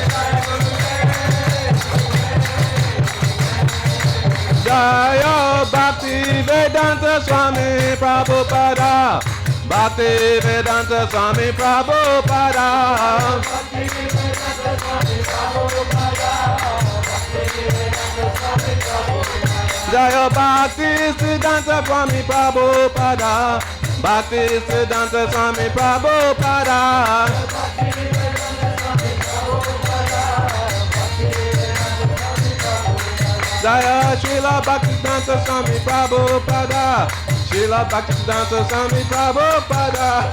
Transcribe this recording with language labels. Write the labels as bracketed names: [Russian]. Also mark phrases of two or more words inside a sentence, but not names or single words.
[Sanskrit] Jaya Bhakti Vedanta Swami Prabhupada, Bhakti Vedanta Swami Prabhupada. Jaya Bhakti Siddhanta Swami Prabhupada, Bhakti Siddhanta Swami Prabhupada. Jaya Srila Bhaktisiddhanta Swami Prabhupada, Srila Bhaktisiddhanta Swami Prabhupada.